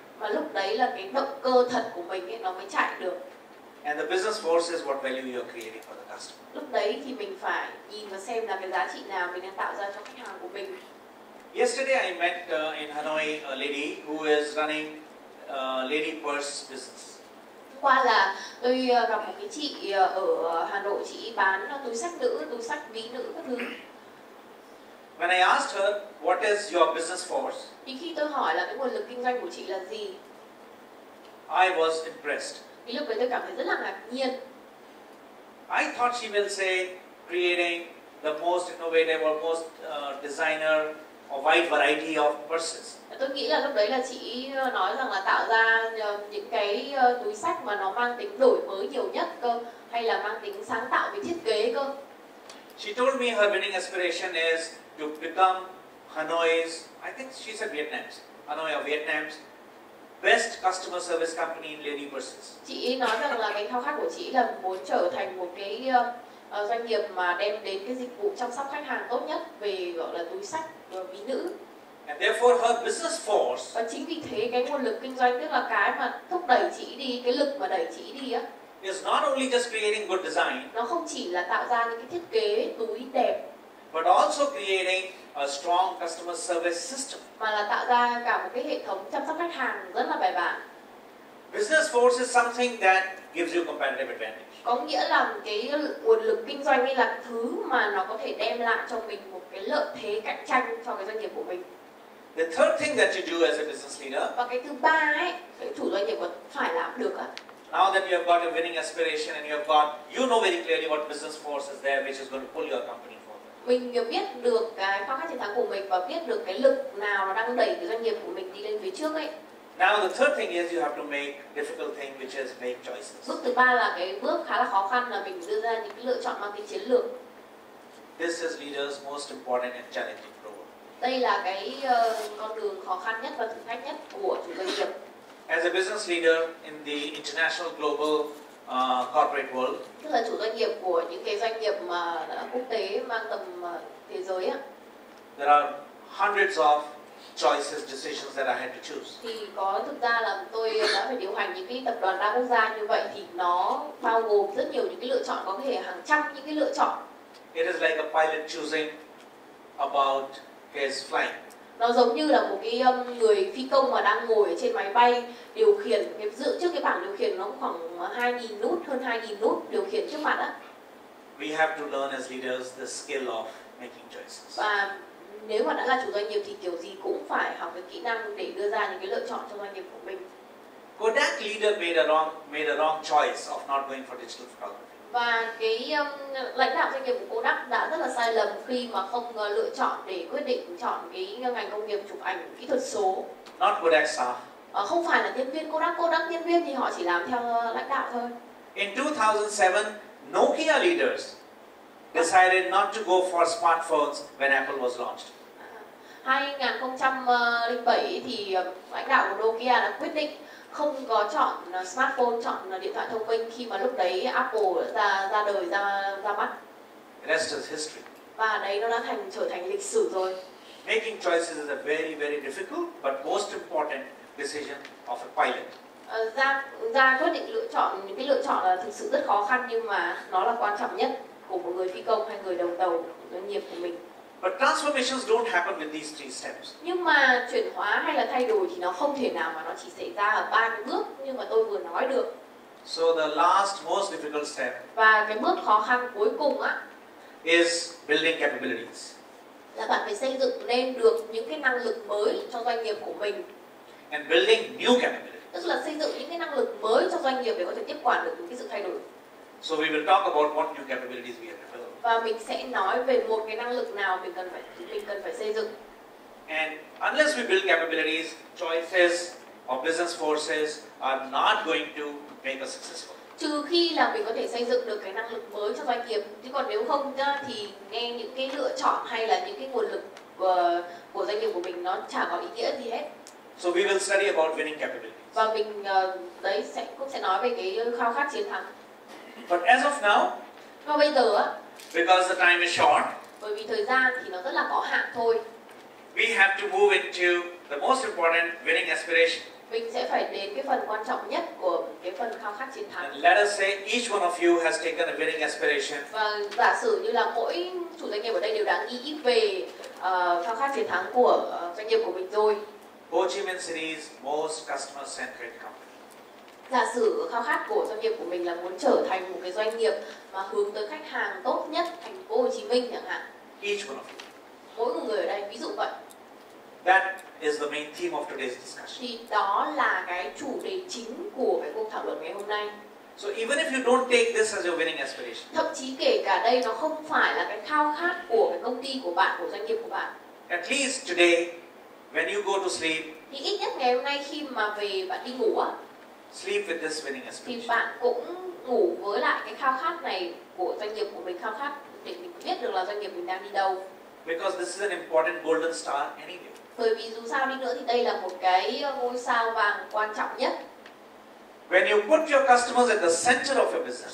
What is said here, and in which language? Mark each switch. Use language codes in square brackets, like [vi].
[vi] Mà lúc đấy là cái động cơ thật của mình ấy, nó mới chạy được. [en] And the business force is what value you're creating for the customer. [vi] Lúc đấy thì mình phải nhìn và xem là cái giá trị nào mình đang tạo ra cho khách hàng của mình. [en] Yesterday I met in Hanoi a lady who is running lady purse business. [vi] Hôm qua là tôi gặp một cái chị ở Hà Nội, chị bán túi xách nữ, túi xách ví nữ các thứ. [en] When I asked her what is your business force, [vi] Thì khi tôi hỏi là cái nguồn lực kinh doanh của chị là gì, [en] I was impressed. [vi] thì lúc đấy tôi cảm thấy rất là ngạc nhiên. [en] I thought she will say creating the most innovative or most designer or wide variety of purses. [vi] Tôi nghĩ là lúc đấy là chị nói rằng là tạo ra những cái túi xách mà nó mang tính đổi mới nhiều nhất cơ, hay là mang tính sáng tạo về thiết kế cơ. [en] She told me her winning aspiration is to become Hanoi's, I think she said Vietnam's, Hanoi or Vietnam's best customer service company in lady purses. [vi] Chị nói rằng là cái khao khát của chị là muốn trở thành một cái doanh nghiệp mà đem đến cái dịch vụ chăm sóc khách hàng tốt nhất về gọi là túi xách ví nữ. [en] And therefore her business force [vi] Và chính vì thế cái nguồn lực kinh doanh, tức là cái mà thúc đẩy chị đi, cái lực mà đẩy chị đi á, [en] is not only just creating good design, [vi] nó không chỉ là tạo ra những cái thiết kế túi đẹp, [en] but also creating a strong customer service system. [vi] mà là tạo ra cả một cái hệ thống chăm sóc khách hàng rất là bài bản. [en] Business force is something that gives you competitive advantage. [vi] Có nghĩa là cái nguồn lực kinh doanh ấy là thứ mà nó có thể đem lại cho mình một cái lợi thế cạnh tranh cho cái doanh nghiệp của mình. [en] The third thing that you do as a business leader, [vi] Và cái thứ ba ấy, cái chủ doanh nghiệp phải làm được á. [en] now that you have got a winning aspiration and you have got, you know very clearly what business force is there which is going to pull your company forward. [vi] Mình biết được cái khao khát chiến thắng của mình và biết được cái lực nào nó đang đẩy cái doanh nghiệp của mình đi lên phía trước ấy. [en] Now the third thing is you have to make difficult thing, which is make choices. [vi] Bước thứ ba là cái bước khá là khó khăn, là mình đưa ra những cái lựa chọn mang tính chiến lược. [en] This is leaders' most important and challenging role. [vi] Đây là cái con đường khó khăn nhất và thử thách nhất của chủ doanh nghiệp. [en] As a business leader in the international global corporate world, [vi] Tức là chủ doanh nghiệp của những cái doanh nghiệp mà đã quốc tế mang tầm thế giới á, [en] there are hundreds of choices, decisions that I had to choose. [vi] thì có thực ra là tôi đã phải điều hành những cái tập đoàn đa quốc gia như vậy, thì nó bao gồm rất nhiều những cái lựa chọn, có thể hàng trăm những cái lựa chọn. [en] It is like a pilot choosing about his flight. [vi] Nó giống như là một cái người phi công mà đang ngồi ở trên máy bay điều khiển, cái dựa trước cái bảng điều khiển nó khoảng 2.000 nút, hơn 2.000 nút điều khiển trước mặt á. [en] We have to learn as leaders the skill of making choices. [vi] Và nếu mà đã là chủ doanh nghiệp thì kiểu gì cũng phải học cái kỹ năng để đưa ra những cái lựa chọn cho doanh nghiệp của mình. [en] Kodak leader made a wrong choice of not going for digital photography. [vi] Và cái lãnh đạo doanh nghiệp của Kodak đã rất là sai lầm khi mà không lựa chọn để quyết định chọn cái ngành công nghiệp chụp ảnh kỹ thuật số. [en] Not Kodak staff. [vi] Không phải là nhân viên Kodak nhân viên thì họ chỉ làm theo lãnh đạo thôi. [en] In 2007, Nokia leaders decided not to go for smartphones when Apple was launched. [vi] 2007 thì lãnh đạo của Nokia đã quyết định không có chọn smartphone, chọn điện thoại thông minh khi mà lúc đấy Apple đã ra đời, ra mắt. [en] The rest is history. [vi] Và đấy nó đã trở thành lịch sử rồi. [en] Making choices is a very, very difficult but most important decision of a pilot. [vi] Ra quyết định những cái lựa chọn là thực sự rất khó khăn, nhưng mà nó là quan trọng nhất của một người phi công hay người đầu tàu doanh nghiệp của mình. [en] But transformations don't happen with these three steps. [vi] Nhưng mà chuyển hóa hay là thay đổi thì nó không thể nào mà nó chỉ xảy ra ở 3 cái bước như mà tôi vừa nói được. [en] So the last most difficult step [vi] Và cái bước khó khăn cuối cùng [en] is building capabilities. [vi] Là bạn phải xây dựng nên được những cái năng lực mới cho doanh nghiệp của mình. [en] And building new capabilities. [vi] Tức là xây dựng những cái năng lực mới cho doanh nghiệp để có thể tiếp quản được những cái sự thay đổi. [en] So we will talk about what new capabilities we have to build. [vi] Và mình sẽ nói về một cái năng lực nào mình cần phải xây dựng. [en] And unless we build capabilities, choices of business forces are not going to make us successful. [vi] Trừ khi là mình có thể xây dựng được cái năng lực mới cho doanh nghiệp, chứ còn nếu không thì nghe những cái lựa chọn hay là những cái nguồn lực của doanh nghiệp của mình nó chả có ý nghĩa gì hết. [en] So we will study about winning capabilities. [vi] Và mình cũng sẽ nói về cái khao khát chiến thắng. [en] But as of now, [vi] và bây giờ [en] because the time is short, [vi] bởi vì thời gian thì nó rất là có hạn thôi, [en] we have to move into the most important winning aspiration. [vi] Mình sẽ phải đến cái phần quan trọng nhất của cái phần khao khát chiến thắng. [en] And let us say each one of you has taken a winning aspiration. [vi] Và giả sử như là mỗi chủ doanh nghiệp ở đây đều đã nghĩ về khao khát chiến thắng của doanh nghiệp của mình rồi. [en] Ho Chi Minh City's most customer-centric company. [vi] Giả sử khao khát của doanh nghiệp của mình là muốn trở thành một cái doanh nghiệp mà hướng tới khách hàng tốt nhất thành phố Hồ Chí Minh chẳng hạn. [en] Each one of you. [vi] Mỗi một người ở đây ví dụ vậy. [en] That is the main theme of today's discussion. [vi] Thì đó là cái chủ đề chính của cái cuộc thảo luận ngày hôm nay. [en] So even if you don't take this as your winning aspiration, [vi] Thậm chí kể cả đây nó không phải là cái khao khát của cái công ty của bạn, của doanh nghiệp của bạn. [en] at least today, when you go to sleep, [vi] Thì ít nhất ngày hôm nay khi mà về bạn đi ngủ [en] sleep with this winning [vi] thì [en] aspiration. [vi] bạn cũng ngủ với lại cái khao khát này của doanh nghiệp của mình, khao khát để mình biết được là doanh nghiệp mình đang đi đâu. [en] Because this is an important golden star anyway. [vi] Bởi vì dù sao đi nữa thì đây là một cái ngôi sao vàng quan trọng nhất. [en] When you put your customers at the center of your business,